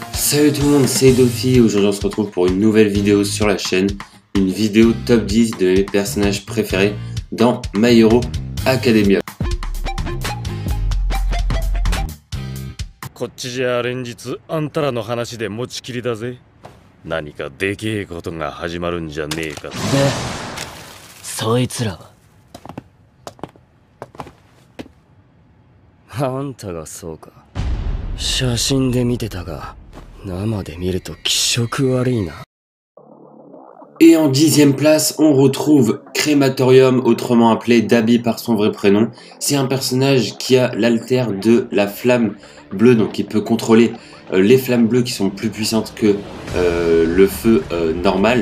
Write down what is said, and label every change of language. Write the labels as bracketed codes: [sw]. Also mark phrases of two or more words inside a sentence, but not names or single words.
[fr] Salut tout le monde, c'est Dofi. Aujourd'hui on se retrouve pour une nouvelle vidéo sur la chaîne. Une vidéo top 10 de mes personnages préférés dans My Hero Academia. [ja] こっちじゃ連日あんたらの話で持ちきりだぜ。何かでけえことが始まるんじゃねえか。で、そいつらはあんたがそうか。写真で見てたが、生で見ると気色悪いな。 [fr] Et en 10e place, on retrouve Crématorium, autrement appelé Dabi par son vrai prénom. C'est un personnage qui a l'alter de la flamme bleue, donc il peut contrôler les flammes bleues qui sont plus puissantes que le feu normal.